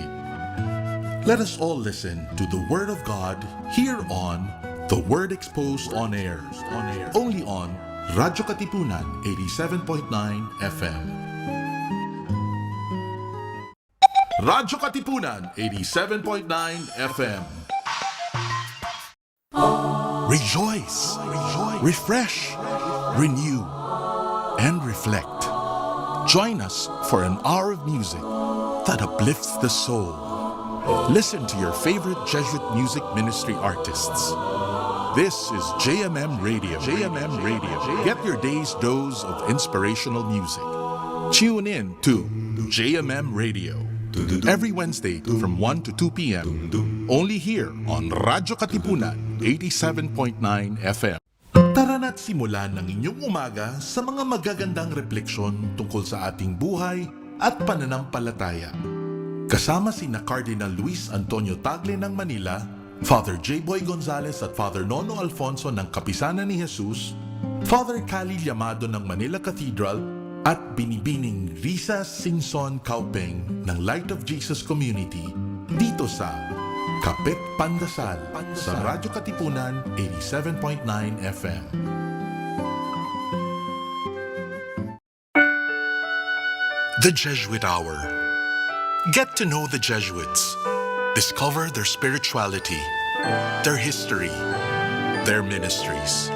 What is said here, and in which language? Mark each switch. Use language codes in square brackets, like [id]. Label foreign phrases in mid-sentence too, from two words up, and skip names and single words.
[en] Let us all listen to the Word of God here on The Word Exposed on Air, only on radyo-katipunan 87.9 FM. Radyo-katipunan 87.9 FM. Rejoice, refresh, renew, and reflect. Join us for an hour of music that uplifts the soul. Listen to your favorite Jesuit music ministry artists. This is JMM Radio. JMM Radio. Get your day's dose of inspirational music. Tune in to JMM Radio every Wednesday from 1 to 2 p.m. Only here on Radyo Katipunan 87.9 FM. [tl] Tara na't simulan ng inyong umaga sa mga magagandang refleksyon tungkol sa ating buhay at pananampalataya. Kasama sina Cardinal Luis Antonio Tagle ng Manila, Father J. Boy Gonzales at Father Nono Alfonso ng Kapisanan ni Jesus, Father Cali Llamado ng Manila Cathedral, at Binibining Risa Singson Kaupeng ng Light of Jesus Community dito sa Kapit Pandasal sa Radyo Katipunan 87.9 FM. [en] The Jesuit Hour. Get to know the Jesuits. Discover their spirituality, their history, their ministries.